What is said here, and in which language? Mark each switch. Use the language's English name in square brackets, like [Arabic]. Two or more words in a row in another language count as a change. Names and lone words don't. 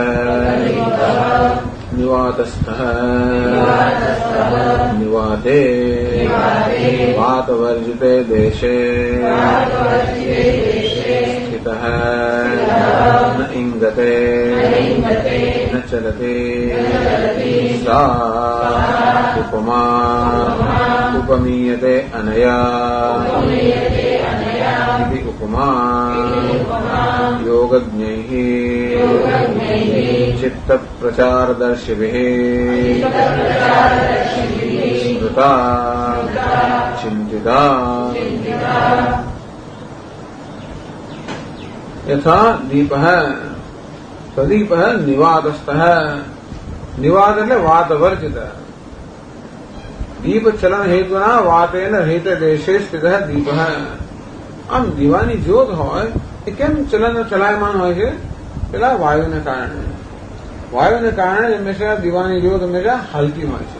[Sanskrit] નિવાતસ્થઃ નિવાતે વાતવર્જિતે દેશે સ્થિતઃ ન ઇંગતે ન ચલતે સા ઉપમા ઉપમીયતે અનયા इति उपमा योगज्ञैः चित्तप्रचारदर्शिभिः स्मृता चिन्तिता. यथा दीपः प्रदीपः निवातस्थः निवात એટલે વાતવર્જિત દીપ ચલન હેતુના વાતેન રહિત દેશે સ્થિત દીપઃ. [Gujarati] આમ દીવાની જ્યોત હોય એ કેમ ચલન ચલાયમાન હોય છે? પેલા વાયુને કારણે હંમેશા દીવાની જ્યોત હંમેશા હલતી હોય છે.